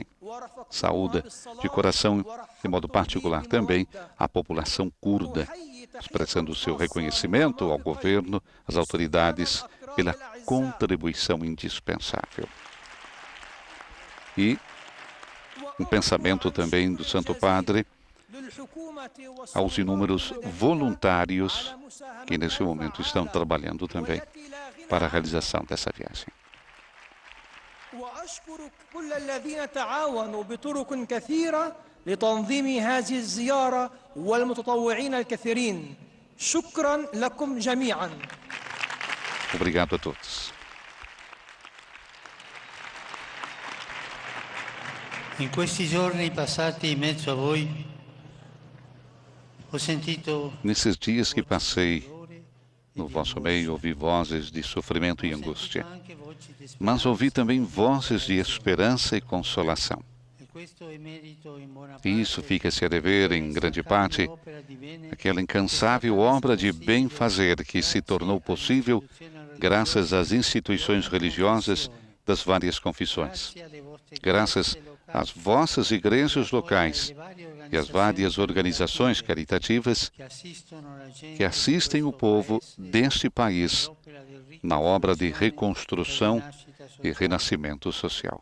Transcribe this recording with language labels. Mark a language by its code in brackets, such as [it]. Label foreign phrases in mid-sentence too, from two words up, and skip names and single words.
[pt] Saúda de coração, de modo particular também, a população curda, expressando o seu reconhecimento ao governo, às autoridades, pela contribuição indispensável. E um pensamento também do Santo Padre aos inúmeros voluntários que nesse momento estão trabalhando também para a realização dessa viagem. [ar] وأشكر كل الذين تعاونوا بطرق كثيرة لتنظيم هذه الزيارة والمتطوعين الكثيرين. شكرا لكم جميعا. [pt] Obrigado a todos. [it] In questi giorni passati in mezzo a voi, ho sentito [pt] Nesses dias que passei no vosso meio, ouvi vozes de sofrimento e angústia, mas ouvi também vozes de esperança e consolação. E isso fica-se a dever, em grande parte, aquela incansável obra de bem-fazer que se tornou possível graças às instituições religiosas das várias confissões, graças às vossas igrejas locais e às várias organizações caritativas que assistem o povo deste país na obra de reconstrução e renascimento social.